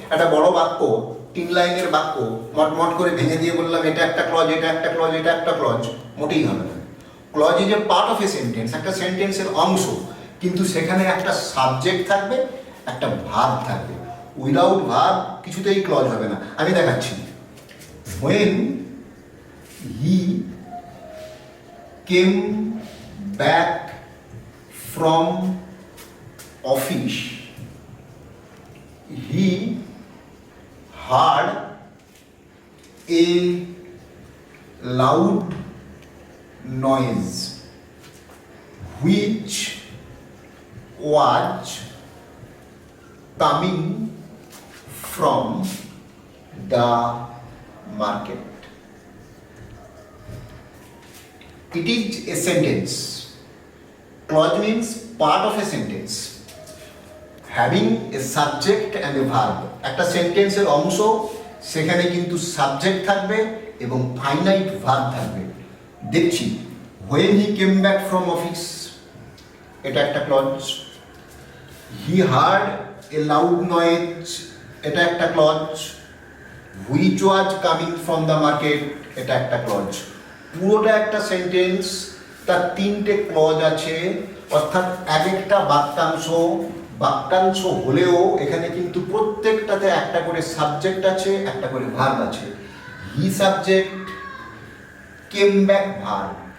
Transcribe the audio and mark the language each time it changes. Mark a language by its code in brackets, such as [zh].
[bn] একটা বড় বাক্য, 3 লাইনের বাক্য মটমট করে ভেঙে দিয়ে বললাম এটা একটা ক্লজ, এটা একটা ক্লজ, এটা একটা ক্লজ, মোটেই হবে না। [en] clause is a part of a sentence, [bn] একটা সেন্টেন্সের অংশ, কিন্তু সেখানে একটা সাবজেক্ট থাকবে, একটা ভার্ব থাকবে। উইদাউট ভার্ব কিছুতেই ক্লজ হবে না। আমি দেখাচ্ছি। [en] when he came back from office, he heard a loud noise which was coming from the market. It is a sentence. Clause means part of a sentence having a subject and a verb. [bn] একটা সেন্টেন্সের অংশ, সেখানে কিন্তু subject থাকবে এবং finite verb থাকবে। দেখছি, [en] when he came back from office, [bn] এটা একটা clause. [en] he heard a loud noise, [bn] এটা একটা clause. [en] which was coming from the market, [bn] এটা একটা ক্লজ। পুরোটা একটা সেন্টেন্স, তার 3টে ক্লজ আছে, অর্থাৎ এক একটা বাক্যাংশ হলেও এখানে কিন্তু প্রত্যেকটাতে একটা করে সাবজেক্ট আছে, একটা করে ভার্ব আছে। [en] He subject, came back verb.